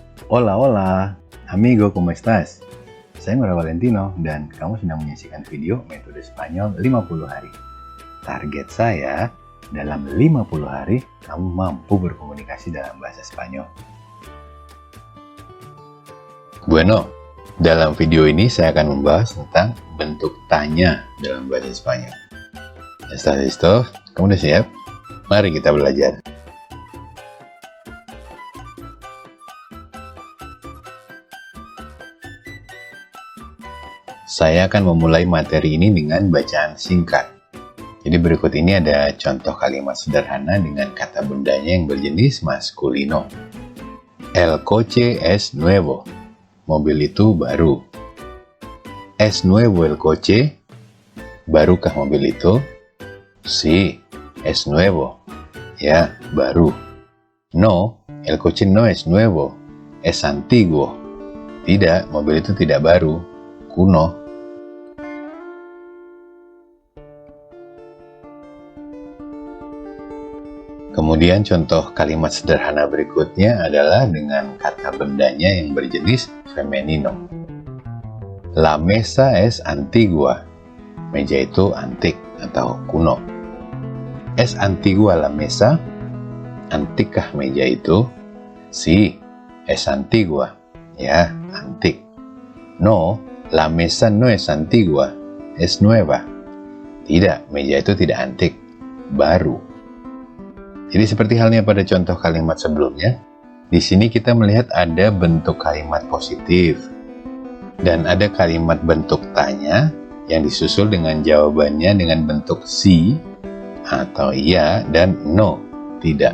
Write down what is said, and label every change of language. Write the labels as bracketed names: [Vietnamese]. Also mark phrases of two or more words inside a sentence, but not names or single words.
[Spanish] Hola, hola, amigo, ¿cómo estás? [Indonesian] Saya Nora Valentino dan kamu sedang menyaksikan video metode Spanyol 50 hari. Target saya, dalam 50 hari kamu mampu berkomunikasi dalam bahasa Spanyol. Bueno, dalam video ini saya akan membahas tentang bentuk tanya dalam bahasa Spanyol. [Spanish] ¿Estás listo? [Indonesian] Kamu udah siap? Mari kita belajar. Saya akan memulai materi ini dengan bacaan singkat. Jadi berikut ini ada contoh kalimat sederhana dengan kata bendanya yang berjenis maskulino. [Spanish] El coche es nuevo. [Indonesian] Mobil itu baru. [Spanish] Es nuevo el coche? [Indonesian] Barukah mobil itu? [Spanish] Sí, es nuevo. [Indonesian] Ya, baru. [Spanish] No, el coche no es nuevo. Es antiguo. [Indonesian] Tidak, mobil itu tidak baru. Kuno. Kemudian contoh kalimat sederhana berikutnya adalah dengan kata bendanya yang berjenis femenino. [Spanish] La mesa es antigua. [Indonesian] Meja itu antik atau kuno. [Spanish] Es antigua la mesa? [Indonesian] Antikkah meja itu? [Spanish] Sí, es antigua. [Indonesian] Ya, antik. [Spanish] No, la mesa no es antigua. Es nueva. [Indonesian] Tidak, meja itu tidak antik. Baru. Jadi seperti halnya pada contoh kalimat sebelumnya, di sini kita melihat ada bentuk kalimat positif dan ada kalimat bentuk tanya yang disusul dengan jawabannya dengan bentuk sí atau iya dan no, tidak.